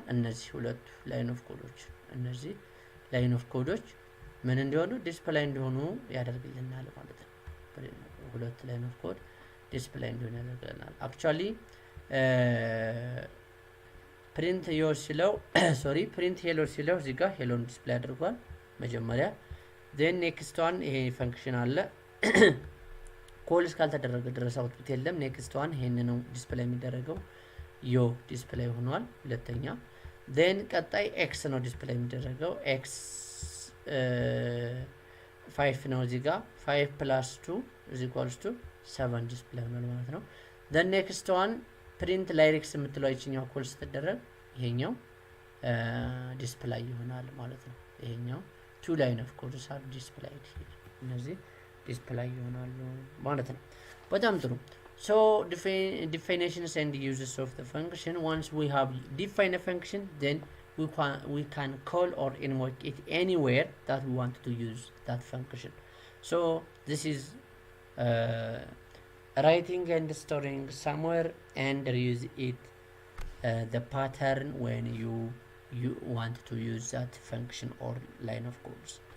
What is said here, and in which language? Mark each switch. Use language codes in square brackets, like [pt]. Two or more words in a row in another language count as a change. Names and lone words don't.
[am] እነዚህ ሁለቱ [en] line of codes [am] ምን እንዲሆኑ ዲስፕሌይ እንዲሆኑ ያደርግልናል ማለት ነው። ሁለት [en] line of code display [am] እንዲሆን ያደርግልናል። አክቹአሊ [en] print your [am] ሲለው [en] sorry print hello [am] ሲለው እዚህ ጋር ሄሎን ዲስፕሌይ አድርጓል መጀመሪያ። [en] then next one [am] ይሄ ፈንክሽን አለ ኮል እስካልተደረገ ድረስ አውትፑት የለም። [en] next one [am] ይሄን ነው ዲስፕሌይ የሚደረገው ዮ ዲስፕሌይ ሆኗል ሁለተኛ። then ቀጣይ x ነው ዲስፕሌይ የሚደረገው x 5 ነው እዚህ ጋር [en] 5 plus 2 is equals to 7 [am] ዲስፕሌይ ሆኗል ማለት ነው። [en] then next one print lyrics [am] የምትለው ይችኛው ኮል ስትደረግ ይሄኛው ዲስፕሌይ ይሆናል ማለት ነው። ይሄኛው [en] two line of codes are displayed here [am] እነዚህ ዲስፕሌይ ይሆናሉ ማለት ነው። በጣም ጥሩ። [en] So definitions and uses of the function. Once we have defined a function, then we can call or invoke it anywhere that we want to use that function. So this is writing and storing somewhere and use it the pattern when you want to use that function or line of codes.